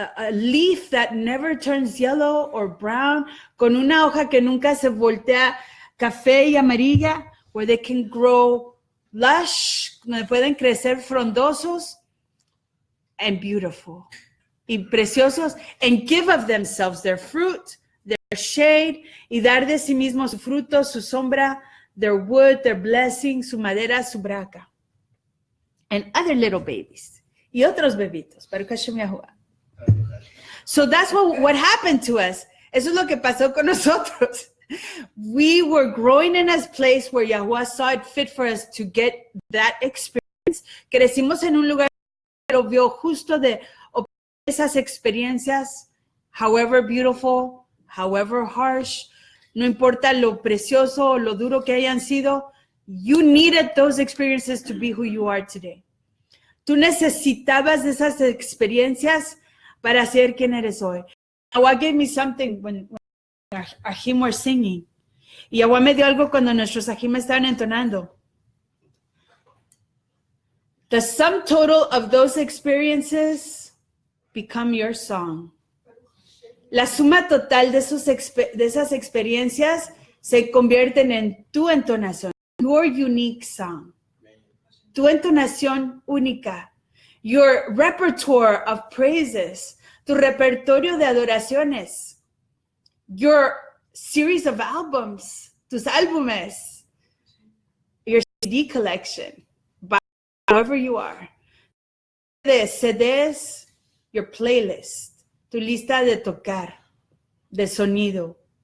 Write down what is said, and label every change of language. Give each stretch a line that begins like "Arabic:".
English: leaf that never turns yellow or brown,
Spanish: con una hoja que nunca se voltea café y amarilla,
English: where they can grow lush,
Spanish: donde pueden crecer frondosos
English: and beautiful,
Spanish: y preciosos,
English: and give of themselves their fruit, their shade,
Spanish: y dar de sí mismos su fruto, su sombra,
English: their wood, their blessing,
Spanish: su madera, su braca.
English: And other little babies.
Spanish: Y otros bebitos.
English: Baruch Hashem Yahuwah. So that's what happened to us.
Spanish: Eso es lo que pasó con nosotros.
English: We were growing in a place where Yahuwah saw it fit for us to get that experience.
Spanish: Crecimos en un lugar que lo vio justo de esas experiencias,
English: however beautiful, however harsh,
Spanish: no importa lo precioso o lo duro que hayan sido,
English: you needed those experiences to be who you are today.
Spanish: Tú necesitabas de esas experiencias para ser quien eres hoy.
English: Yahweh gave me something when our hymn were singing.
Spanish: Y Yahweh me dio algo cuando nuestros ajim estaban entonando.
English: The sum total of those experiences become your song.
Spanish: La suma total de esas experiencias se convierten en tu entonación,
English: your unique song,
Spanish: tu entonación única,
English: your repertoire of praises,
Spanish: tu repertorio de adoraciones,
English: your series of albums,
Spanish: tus álbumes,
English: your CD collection, by whoever you are,
Spanish: de CDs,
English: your playlist,
Spanish: tu lista de tocar, de sonido.